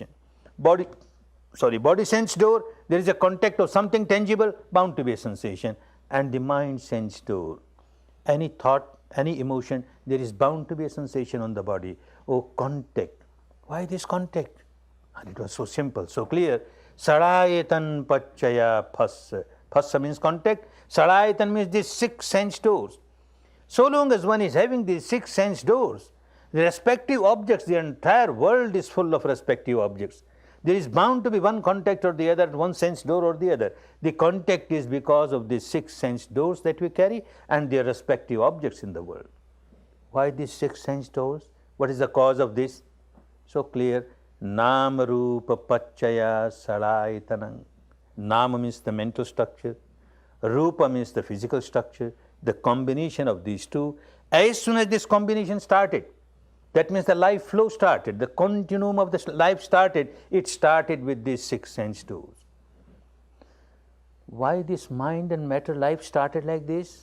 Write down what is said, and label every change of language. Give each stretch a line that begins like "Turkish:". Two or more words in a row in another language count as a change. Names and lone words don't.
English: Body sense door, there is a contact of something tangible, bound to be a sensation. And the mind sense door, any thought, any emotion, there is bound to be a sensation on the body. Oh, contact. Why this contact? And it was so simple, so clear.
Pali: Sadayatan pachaya phassa.
English: Phassa means contact. Sadayatan means these 6 sense doors. So long as one is having these 6 sense doors, the respective objects, the entire world is full of respective objects. There is bound to be one contact or the other, one sense door or the other. The contact is because of the 6 sense doors that we carry and their respective objects in the world. Why these 6 sense doors? What is the cause of this? So clear.
Pali: Nama rupa pachaya sadaitanam.
English: Nama means the mental structure. Rupa means the physical structure. The combination of these two. As soon as this combination started, that means the life flow started, the continuum of the life started, it started with these 6 sense doors. Why this mind and matter life started like this?